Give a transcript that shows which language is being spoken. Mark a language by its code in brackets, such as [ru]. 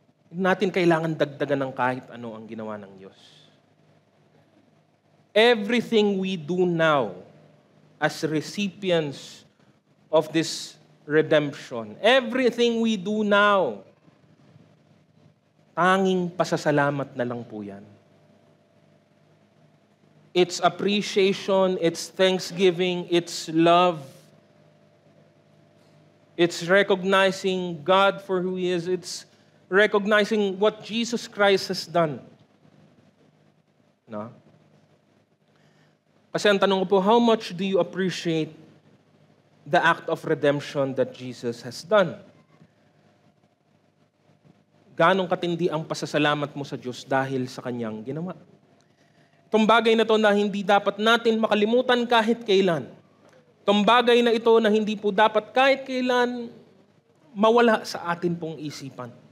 [tl] Hindi natin kailangan dagdagan ng kahit ano ang ginawa ng Diyos. [en] Everything we do now as recipients of this redemption, everything we do now, [tl] tanging pasasalamat na lang po yan. [en] It's appreciation, it's thanksgiving, it's love. It's recognizing God for who He is. It's recognizing what Jesus Christ has done. No? [tl] Kasi ang tanong ko po, [en] how much do you appreciate the act of redemption that Jesus has done? [tl] Ganong katindi ang pasasalamat mo sa Diyos dahil sa Kanyang ginawa? Itong bagay na ito na hindi dapat natin makalimutan kahit kailan. Itong bagay na ito na hindi po dapat kahit kailan mawala sa atin pong isipan.